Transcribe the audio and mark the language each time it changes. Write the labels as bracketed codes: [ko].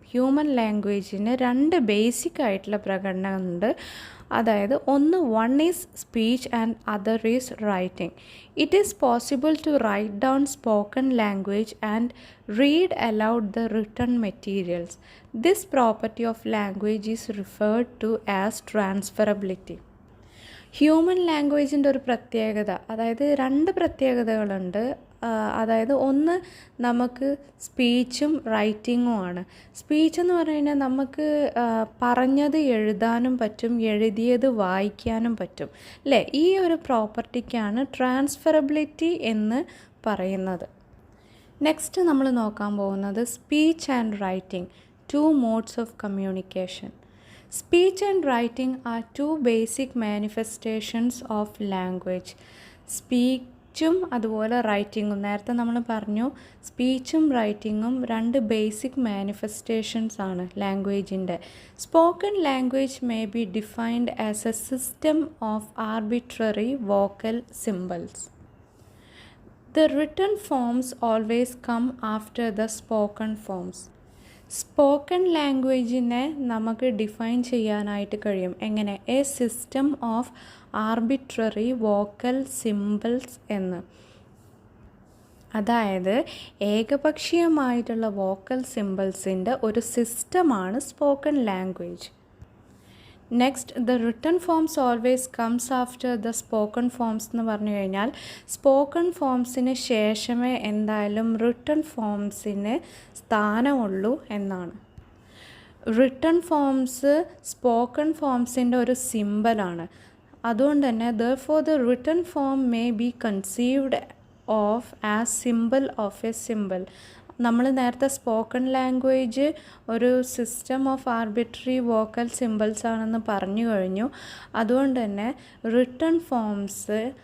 [ml] Human ലാംഗ്വേജിന് രണ്ട് basic ആയിട്ടുള്ള പ്രകടനമുണ്ട്. [en] അതായത് one is speech and other is writing. It is possible to write down spoken language and read aloud the written materials. This property of language is referred to as transferability. [ml] Human ലാംഗ്വേജിൻ്റെ ഒരു പ്രത്യേകത, അതായത് രണ്ട് പ്രത്യേകതകളുണ്ട്. അതായത് ഒന്ന് നമുക്ക് സ്പീച്ചും റൈറ്റിങ്ങും ആണ്. Speech എന്ന് പറഞ്ഞു കഴിഞ്ഞാൽ നമുക്ക് പറഞ്ഞത് എഴുതാനും പറ്റും, എഴുതിയത് വായിക്കാനും പറ്റും അല്ലേ? ഈ ഒരു പ്രോപ്പർട്ടിക്കാണ് ട്രാൻസ്ഫറബിലിറ്റി എന്ന് പറയുന്നത്. [en] next [ml] നമ്മൾ നോക്കാൻ പോകുന്നത് [en] Speech and writing, two modes of communication. Speech and writing are two basic manifestations of language. [ml] സ്പീച്ചും അതുപോലെ റൈറ്റിങ്ങും, നേരത്തെ നമ്മൾ പറഞ്ഞു സ്പീച്ചും റൈറ്റിങ്ങും രണ്ട് ബേസിക് മാനിഫെസ്റ്റേഷൻസ് ആണ് ലാംഗ്വേജിൻ്റെ. [en] Spoken language may be defined as a system of arbitrary vocal symbols. The written forms always come after the spoken forms. [ml] Spoken ലാംഗ്വേജിനെ നമുക്ക് define ചെയ്യാനായിട്ട് കഴിയും. എങ്ങനെ? [en] A system of arbitrary vocal symbols എന്ന്. [ml] അതായത് ഏകപക്ഷീയമായിട്ടുള്ള vocal സിംബൽസിൻ്റെ ഒരു സിസ്റ്റമാണ് spoken language. Next, [en] the written forms always comes after the spoken forms [ml] എന്ന് പറഞ്ഞു കഴിഞ്ഞാൽ സ്പോക്കൺ ഫോംസിന് ശേഷമേ എന്തായാലും റിട്ടൺ ഫോംസിന് സ്ഥാനമുള്ളൂ എന്നാണ്. റിട്ടൺ ഫോംസ് സ്പോക്കൺ ഫോംസിൻ്റെ ഒരു സിമ്പലാണ്. അതുകൊണ്ട് തന്നെ [en] therefore the written form may be conceived of as symbol of a symbol. [ml] നമ്മൾ നേരത്തെ സ്പോക്കൺ ലാംഗ്വേജ് ഒരു system of arbitrary vocal symbols ആണെന്ന് പറഞ്ഞു കഴിഞ്ഞു. അതുകൊണ്ട് തന്നെ റിട്ടൺ ഫോംസ്